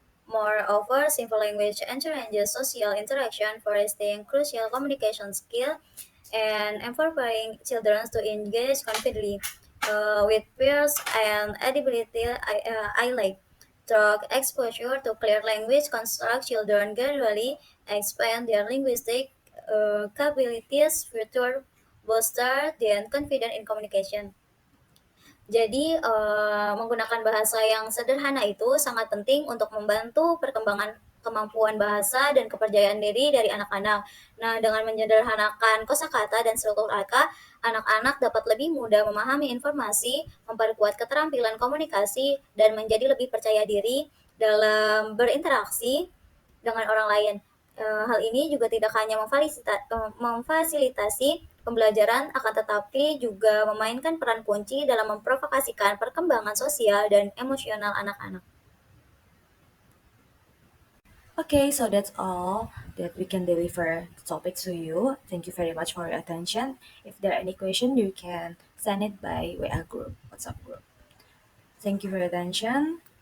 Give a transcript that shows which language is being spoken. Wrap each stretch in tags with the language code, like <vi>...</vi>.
<en>Moreover, simple language encourages social interaction, fostering crucial communication skill and empowering children to engage confidently with peers and ability I like. Through exposure to clear language construct, children gradually expand their linguistic capabilities, further bolster their confidence in communication.</en> <id>Jadi, menggunakan bahasa yang sederhana itu sangat penting untuk membantu perkembangan kemampuan bahasa dan kepercayaan diri dari anak-anak. Nah, dengan menyederhanakan kosakata dan struktur kata, anak-anak dapat lebih mudah memahami informasi, memperkuat keterampilan komunikasi, dan menjadi lebih percaya diri dalam berinteraksi dengan orang lain. Hal ini juga tidak hanya memfasilitasi pembelajaran, akan tetapi juga memainkan peran kunci dalam memprovokasikan perkembangan sosial dan emosional anak-anak.</id> <en>Okay, so that's all that we can deliver the topic to you. Thank you very much for your attention. If there are any question, you can send it by WA group, WhatsApp group. Thank you for your attention.</en>